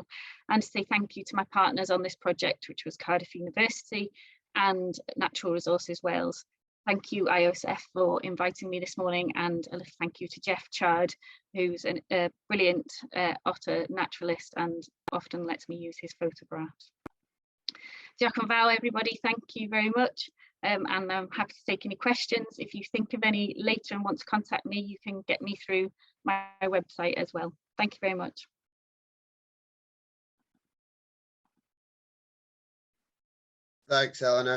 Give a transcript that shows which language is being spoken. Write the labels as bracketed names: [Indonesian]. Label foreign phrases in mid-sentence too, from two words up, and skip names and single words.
[English] And to say thank you to my partners on this project, which was Cardiff University and Natural Resources Wales. Thank you, IOSF, for inviting me this morning, and a little thank you to Jeff Chard, who's a brilliant otter naturalist and often lets me use his photographs. [Welsh] Diolch yn fawr, [English] everybody, thank you very much. And I'm happy to take any questions. If you think of any later and want to contact me, you can get me through my website as well. Thank you very much. Thanks, Eleanor.